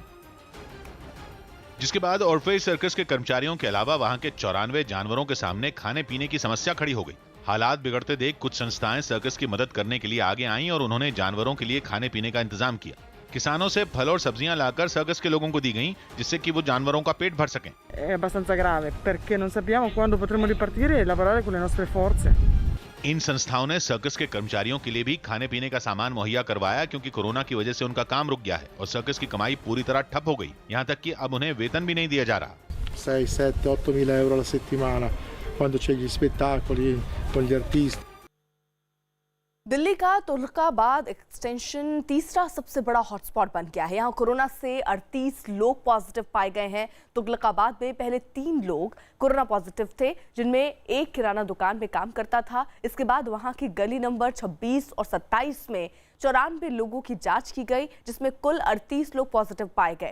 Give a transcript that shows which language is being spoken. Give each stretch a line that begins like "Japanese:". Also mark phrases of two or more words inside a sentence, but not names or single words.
Hindi: जिसके बाद ऑर्फेज सर्कस के कर्मचारियों के अलावा वहां के 94 जानवरों के सामने खाने पीने की समस्या खड़ी हो गई। हालात बिगड़ते देख कुछ संस्थाएं सर्कस की मदद करने के लिए आगे आईं और उन्होंने जानवरों के लिए खाने पीने का इंतजाम किया। किसानों से फल और सब्जियां लाकर सर्कस के लोगों को दी गईं, जिससे कि वो जानवरों का पेट भर सकें।
Italian: È abbastanza grave perché non sappiamo quando potremo ripartire e lavorare con le nostre forze.
Hindi: इन संस्थाओं ने सर्कस के कर्मचारियों के लिए भी खाने पीने का सामान मुहैया करवाया, क्योंकि कोरोना की वजह से उनका काम रुक गया है और सर्कस की कमाई पूरी तरह ठप हो गई। यहाँ तक कि अब उन्हें वेतन भी नहीं दिया जा रहा।
Italian: 6, 7, 8 mila euro alla settimana quando c'è gli spettacoli con gli artisti.
Hindi: दिल्ली का तुगलकाबाद एक्सटेंशन तीसरा सबसे बड़ा हॉटस्पॉट बन गया है। यहाँ कोरोना से 38 लोग पॉजिटिव पाए गए हैं। तुगलकाबाद में पहले 3 लोग कोरोना पॉजिटिव थे, जिनमें एक किराना दुकान में काम करता था। इसके बाद वहाँ की गली नंबर 26 और 27 में 94 लोगों की जांच की गई, जिसमें कुल 38 लोग पॉजिटिव पाए गए।